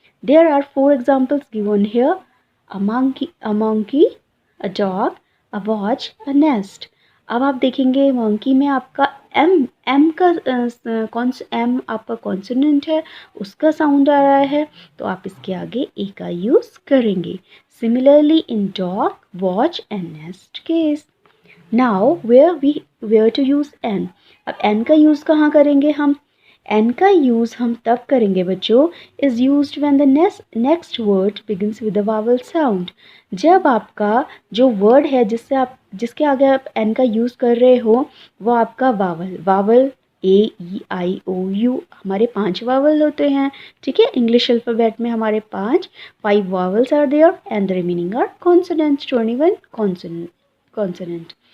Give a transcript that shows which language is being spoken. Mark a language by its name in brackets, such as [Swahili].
[English] There are 4 examples given here. A monkey, a dog, a watch, a nest. [Hindi] अब आप देखेंगे monkey में आपका एम का एम आपका कॉन्सोनेंट है, उसका साउंड आ रहा है, तो आप इसके आगे ए का यूज़ करेंगे. [English] Similarly in dog, watch and nest case. Now where to use n. [Hindi] अब n का यूज़ कहाँ करेंगे हम? n का यूज़ हम तब करेंगे बच्चों [English] is used when the next word begins with a vowel sound. [Hindi] जब आपका जो वर्ड है जिसके आगे आप n का यूज़ कर रहे हो वो आपका vowel A E I O you, हमारे 5 वावल होते हैं. ठीक है, इंग्लिश अल्फ़ाबेट में हमारे 5 vowels [English] are there and the remaining are consonants, [Hindi] 21 consonant.